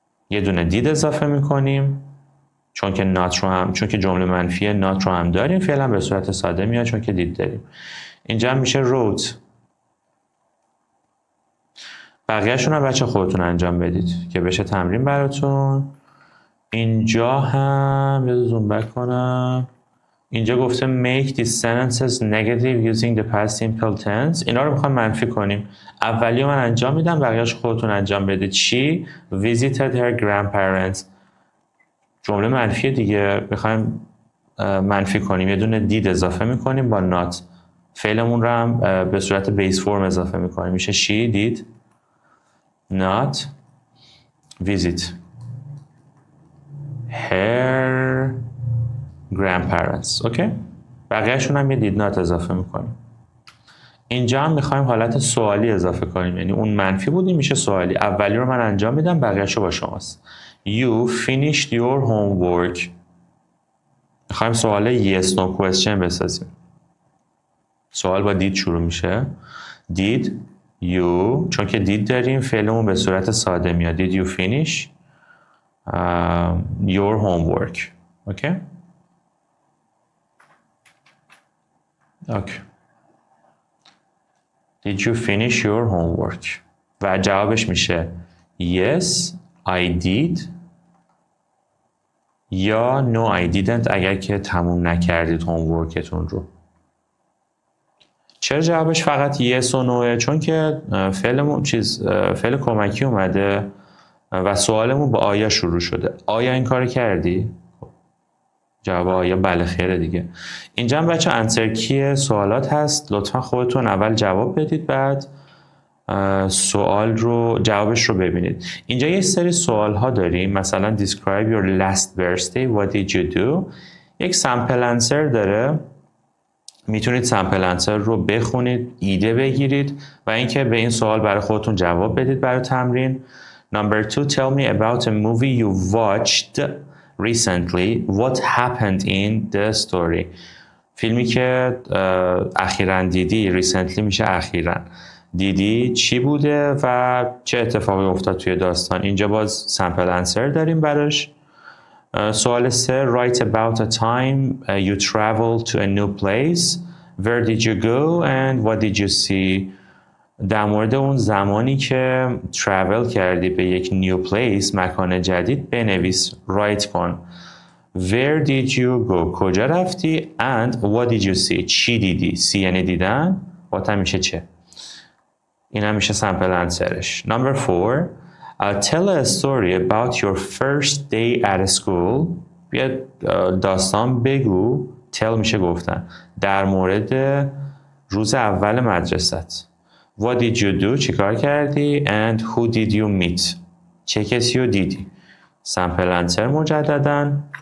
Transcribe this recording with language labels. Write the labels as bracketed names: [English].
[Persian] یه دونه did اضافه میکنیم چون که not رو هم، چون که جمله منفیه not رو هم داریم. فعلا به صورت ساده میاد چون که did داریم. اینجا هم میشه wrote. بقیه‌شون هم بچه خودتون انجام بدید که بشه تمرین براتون. اینجا هم یه زوم بک کنم. اینجا گفته [English] make these sentences negative using the past simple tense. [Persian] اینا رو میخوام منفی کنیم. اولی من انجام میدم، بقیه‌اش خودتون انجام بدید. [English] She visited her grandparents. [Persian] جمله منفی دیگه میخوایم منفی کنیم. یه دونه did اضافه میکنیم با not. فعلمون رو هم به صورت بیس فرم اضافه میکنیم. میشه [English] she did not visit her grandparents. [Persian] اوکی؟ بقیه‌شون هم یه did not اضافه میکنیم. اینجا هم میخوایم حالت سوالی اضافه کنیم، یعنی اون منفی بودیم میشه سوالی. اولی رو من انجام میدم، بقیه‌شو با شماست. [English] You finished your homework. [Persian] میخوایم سوال yes no question بسازیم. سوال با did شروع میشه. [English] Did you، [Persian] چون که did داریم فعلمون به صورت ساده میاد. [English] Did you finish your homework? [Persian] اوکی؟ اوکی. [English] Did you finish your homework? [Persian] و جوابش میشه [English] Yes, I did [Persian] یا [English] No, I didn't [Persian] اگر که تموم نکردید homeworkتون رو. چرا جوابش فقط Yes و Noه؟ چون که فعلمون فعل کمکی اومده و سوالمون با آیا شروع شده. آیا این کار کردی؟ جواب آیا بله خیره دیگه. اینجا هم بچه انسر کی سوالات هست. لطفا خودتون اول جواب بدید، بعد سوال رو جوابش رو ببینید. اینجا یه سری سوال ها داریم، مثلا [English] describe your last birthday, what did you do. [Persian] یک sample answer داره میتونید سمپل انسر رو بخونید، ایده بگیرید و اینکه به این سوال برای خودتون جواب بدید برای تمرین. [English] Number 2, tell me about a movie you watched recently. What happened in the story? [Persian] فیلمی که اخیراً دیدی، recently میشه اخیراً دیدی، چی بوده و چه اتفاقی افتاد توی داستان. اینجا باز سمپل انسر داریم براش. [English] سوال 3, write about a time you traveled to a new place. Where did you go and what did you see? [Persian] در مورد اون زمانی که travel کردی به یک new place، مکان جدید، بنویس، write کن. [English] Where did you go؟ [Persian] کجا رفتی؟ [English] And what did you see؟ [Persian] چی دیدی؟ see یعنی دیدن، what هم میشه چه. این هم میشه سمپل انسرش. [English] Number 4, tell a story about your first day at school. [Persian] بیا داستان بگو، tell میشه گفتن، در مورد روز اول مدرست. [English] What did you do؟ [Persian] چی کار کردی؟ [English] And who did you meet؟ [Persian] چه کسی رو دیدی؟ سمپل انسر مجدداً.